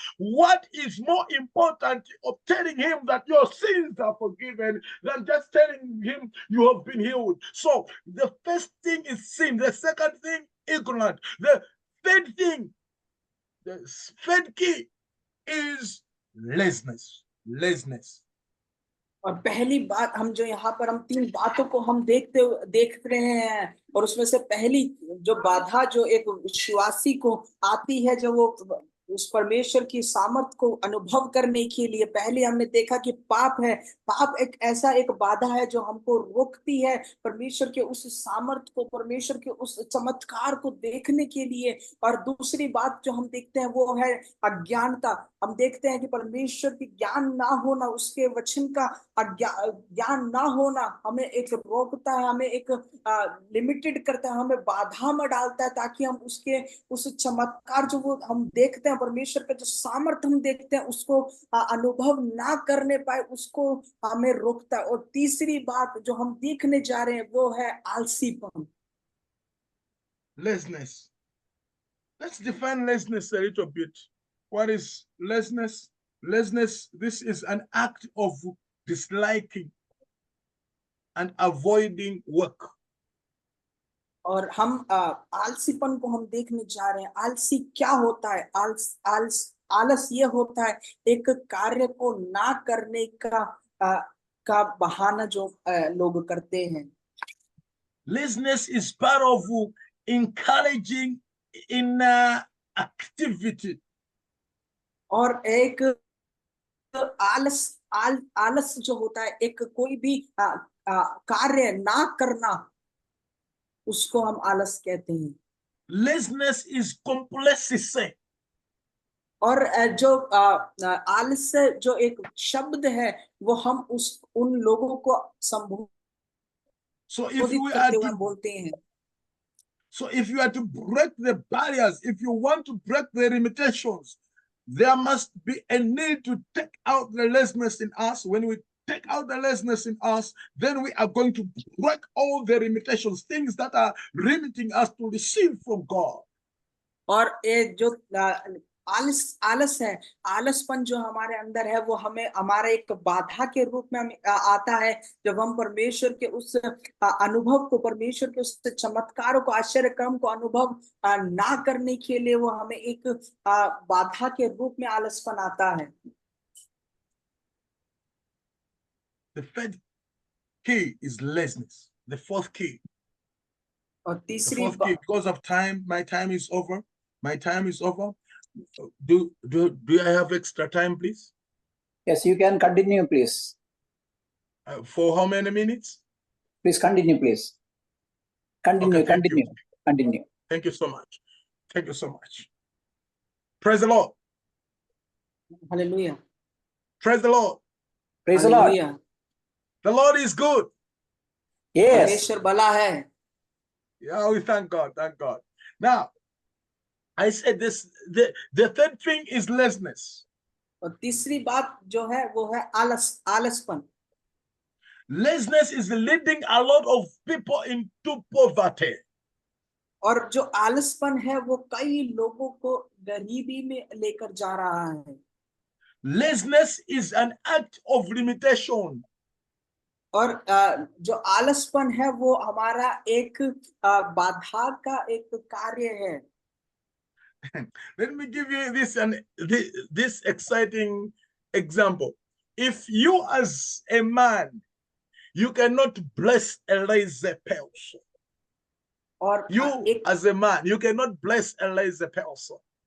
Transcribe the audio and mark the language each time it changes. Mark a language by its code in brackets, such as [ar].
[en] What is more important of telling him that your sins are forgiven than just telling him you have been healed? So the first thing is sin. The second thing, ignorant. The third thing, the third key is laziness. [hi] और पहली बात हम जो यहाँ पर हम 3 बातों को हम देख रहे हैं, और उसमें से पहली जो बाधा जो एक विश्वासी को आती है, जो वो उस परमेश्वर की सामर्थ को अनुभव करने के लिए, पहले हमने देखा कि पाप है। पाप एक ऐसा एक बाधा है जो हमको रोकती है परमेश्वर के उस सामर्थ को, परमेश्वर के उस चमत्कार को देखने के लिए। और दूसरी बात जो हम देखते हैं वो है अज्ञानता। हम देखते हैं कि परमेश्वर की ज्ञान ना होना, उसके वचन का ज्ञान ना होना हमें एक रोकता है, हमें एक लिमिटेड करता है, हमें बाधा में डालता है, ताकि हम उसके उस चमत्कार जो वो हम देखते हैं, परमेश्वर का जो सामर्थ्य हम देखते हैं, उसको अनुभव ना करने पाए, उसको हमें रोकता है। और तीसरी बात जो हम देखने जा रहे हैं वो है आलसीपन। [en] Laziness. Let's define laziness a little bit. What is laziness? Laziness, this is an act of disliking and avoiding work. [hi] और हम आलसीपन को हम देखने जा रहे हैं। आलसी क्या होता है? आलस ये होता है एक कार्य को ना करने का बहाना जो लोग करते हैं। [en] Laziness is part of encouraging inactivity. [hi] और एक आलस जो होता है एक कोई भी कार्य ना करना, उसको हम आलस कहते हैं। [en] Laziness is complacency. [hi] और जो आलस जो एक शब्द है वो हम उन लोगों को संबोधित करते हुए बोलते हैं। [en] So if you are to break the barriers, if you want to break the limitations, there must be a need to take out the laziness in us. When we take out the laziness in us, then we are going to break all the limitations, things that are limiting us to receive from God. [hi] और ये जो आलस है, आलसपन जो हमारे अंदर है, वो हमें हमारे एक बाधा के रूप में आता है। जब हम परमेश्वर के उस अनुभव को, परमेश्वर के उस चमत्कारों को, आश्चर्य क्रम को अनुभव ना करने के लिए, वो हमें एक बाधा के रूप में आलसपन आता है। [en] The third key is laziness. The fourth key. [hi] और तीसरी [en] key, because of time, my time is over. My time is over. Do I have extra time, please? Yes, you can continue, please. For how many minutes? Please continue, please. Continue, okay, continue, continue. Thank you so much. Thank you so much. Praise the Lord. Hallelujah. Praise the Lord. Praise the Lord. The Lord is good. Yes. [hi] परमेश्वर भला है। [en] Yeah, we thank God. Thank God. Now, I said this, the third thing is laziness. [hi] और तीसरी बात जो है वो है आलसपन। [en] Laziness is leading a lot of people into poverty. [hi] और जो आलसपन है वो कई लोगों को गरीबी में लेकर जा रहा है। [en] Laziness is an act of limitation. [hi] और जो आलसपन है वो हमारा एक बाधा का एक कार्य है। [en] Let me give you this exciting example. If you as a man, you cannot bless a lazy person. [hi] और [en] You [hi] एक [en] as a man, you cannot bless a lazy person.